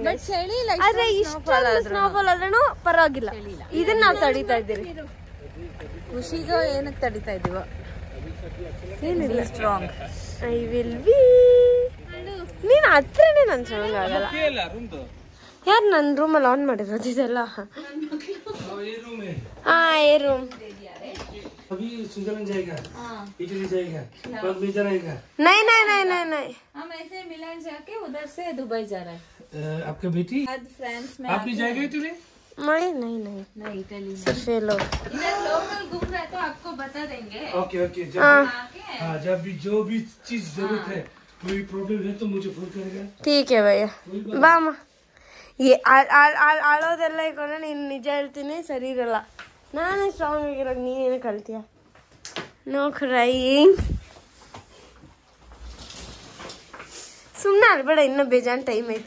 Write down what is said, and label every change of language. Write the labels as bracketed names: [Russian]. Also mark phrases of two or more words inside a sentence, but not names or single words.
[Kannada] ಆದ್ರೆ ಇಷ್ಟೊಂದು ಸ್ನೋಫಾಲ್ ಆದ್ರೂ ಪರವಾಗಿಲ್ಲ. ಇದನ್ನ ನಾವು ತಡೀತಾ ಇದ್ದೀವಿ. ಖುಷಿಗೋ ಏನಕ್ಕೆ ತಡಿತಾ ಇದೀವೋ ಏನಿಲ್ಲ, ಸ್ಟ್ರಾಂಗ್. [English] I will be. [Kannada] ನೀನು ಹತ್ರನೇ ನನ್ನ ಸ್ಟ್ರಾಂಗ್ ಆಗಲ್ಲ. ಯಾರು ನನ್ನ ರೂಮಲ್ಲಿ ಆನ್ ಮಾಡಿರೋದು ಇದೆಲ್ಲ? [Hindi] हाँ ये रूम. अभी स्विट्जरलैंड जाएगा, इटली जाएगा, बाद में जाएगा. नहीं नहीं नहीं नहीं नहीं, हम ऐसे मिलान जाके उधर से दुबई जा रहे हैं. आपका बेटी आज फ्रांस में आप भी जाएगा इटली? नहीं नहीं नहीं नहीं, इटली में सिर्फ ये लोग. इधर लोकल घूम रहे तो आपको बता देंगे. [English] okay okay. [Hindi] आके हाँ, जब भी जो भी चीज जरूरत है, कोई प्रॉब्लम है तो मुझे फोन करेगा. ठीक है भैया, [Kannada] ಬಾಮ. ಈ ಆಳೋದೆಲ್ಲ ಇಟ್ಕೊಂಡ್ರೆ ನೀನು ನಿಜ ಹೇಳ್ತೀನಿ ಸರಿ ಇರಲ್ಲ. ನಾನೇ ಸ್ಟ್ರಾಂಗ್ ಆಗಿರೋದು, ನೀನೇನು ಕಲ್ತೀಯ? [English] No crying. [Kannada] ಸುಮ್ಮನೆ ಅಲ್ಬೇಡ, ಇನ್ನೂ ಬೇಜಾನ್ ಟೈಮ್ ಐತಿ.